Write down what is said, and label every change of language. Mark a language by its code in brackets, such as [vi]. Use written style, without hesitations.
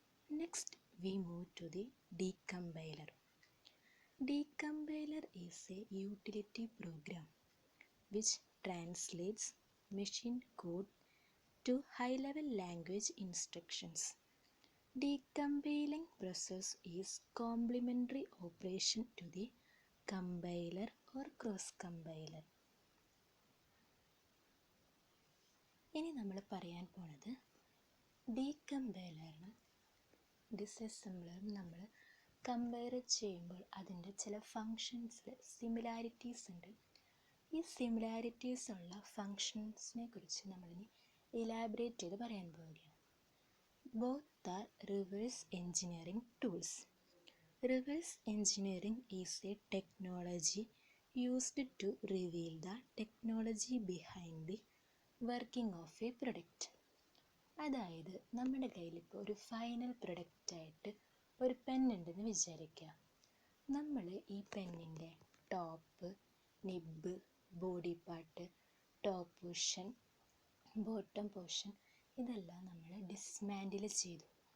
[en] Next, we move to the decompiler. Decompiler is a utility program which translates machine code to high-level language instructions. Decompiling process is complementary operation to the compiler or cross-compiler. [ml] ഇനി നമ്മൾ പറയാൻ പോണത് ഡീകമ്പൈലറും ഡിസസംബ്ലറും നമ്മൾ compare ചെയ്യുമ്പോൾ അതിൻ്റെ ചില ഫങ്ഷൻസിൽ similarities ഉണ്ട്. ഈ സിമിലാരിറ്റീസ് ഉള്ള ഫങ്ഷൻസിനെ കുറിച്ച് നമ്മളിനി ഇലാബറേറ്റ് ചെയ്ത് പറയാൻ പോവുകയാണ്. [en] Both are reverse engineering tools. Reverse engineering is a technology used to reveal the technology behind the working of a product. [ml] അതായത് നമ്മുടെ കയ്യിൽ ഇപ്പോൾ ഒരു ഫൈനൽ പ്രൊഡക്റ്റായിട്ട് ഒരു പെന്നുണ്ടെന്ന് വിചാരിക്കുക. നമ്മൾ ഈ പെന്നിൻ്റെ top, നിബ്ബ്, body part, top portion, bottom portion ഇതെല്ലാം നമ്മൾ ഡിസ്മാൻഡിൽ ചെയ്തു.